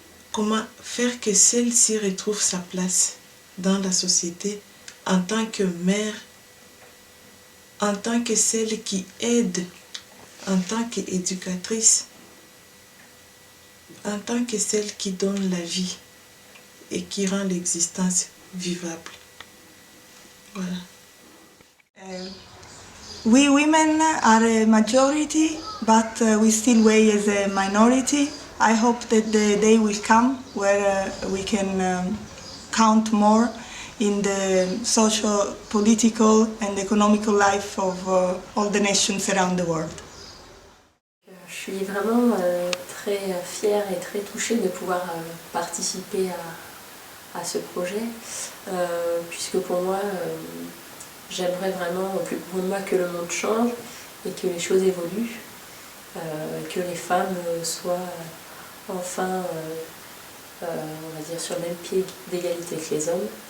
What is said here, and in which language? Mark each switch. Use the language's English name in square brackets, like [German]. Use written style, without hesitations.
[French] Comment faire que celle-ci retrouve sa place dans la société en tant que mère, en tant que celle qui aide, en tant qu'éducatrice, en tant que celle qui donne la vie et qui rend l'existence vivable. Voilà. [English] We women are a majority, but we still weigh as a minority. I hope that the day will come where we can count more in the social, political and economical life of all the nations around the world. [French] Je suis vraiment très fière et très touchée de pouvoir participer à ce projet, puisque pour moi, j'aimerais vraiment au plus grand de moi que le monde change et que les choses évoluent, que les femmes soient enfin, on va dire, sur le même pied d'égalité que les hommes.